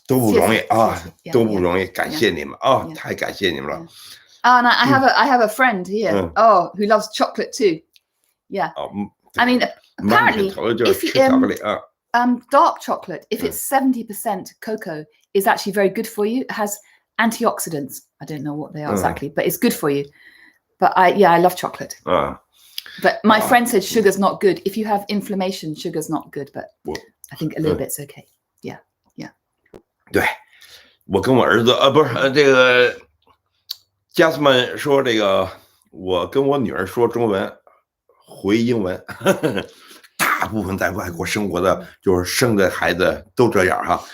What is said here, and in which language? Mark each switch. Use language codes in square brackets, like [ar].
[zh] 都不容易啊，都不容易，感谢你们啊，太感谢你们了。 [en] And I have a friend here. Who loves chocolate too. Yeah. I mean, apparently, if dark chocolate, if it's 70% cocoa, is actually very good for you. It has antioxidants. I don't know what they are exactly, but it's good for you. But I love chocolate. But my friend said sugar's not good. If you have inflammation, sugar's not good. But I think a little bit's okay. Yeah. [zh] 对，我跟我儿子不是这个。家属们说这个，我跟我女儿说中文，回英文。大部分在外国生活的，就是生的孩子都这样哈。